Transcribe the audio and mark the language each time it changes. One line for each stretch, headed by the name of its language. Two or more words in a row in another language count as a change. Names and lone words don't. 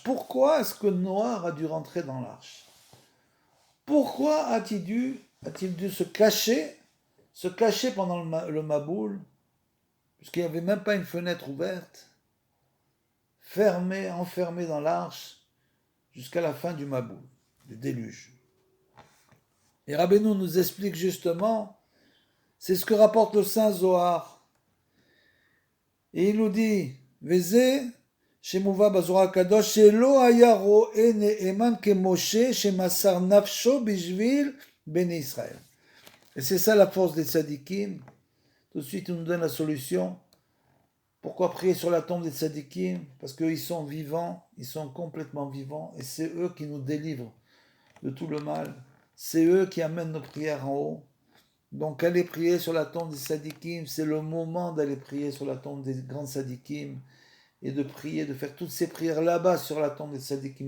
French: Pourquoi est-ce que Noah a dû rentrer dans l'arche? Pourquoi a-t-il dû se cacher pendant le Maboul, puisqu'il n'y avait même pas une fenêtre ouverte, enfermé dans l'arche, jusqu'à la fin du Maboul, du déluge. Et Rabbeinu nous explique justement, c'est ce que rapporte le Saint Zohar. Et il nous dit,
Hebrew: Vézé, שמובא בזוהר הקדוש, שלא היה רואה נאמן כמשה שמסר נפשו בשביל בני ישראל.
French: Et c'est ça la force des tzadikim. Tout de suite, il nous donne la solution. Pourquoi prier sur la tombe des tzadikim? Parce qu'ils sont vivants, ils sont complètement vivants, et c'est eux qui nous délivrent de tout le mal. C'est eux qui amènent nos prières en haut. Donc, aller prier sur la tombe des tzadikim, c'est le moment d'aller prier sur la tombe des grands tzadikim, et de prier, de faire toutes ces prières là-bas sur la tombe des tzadikim.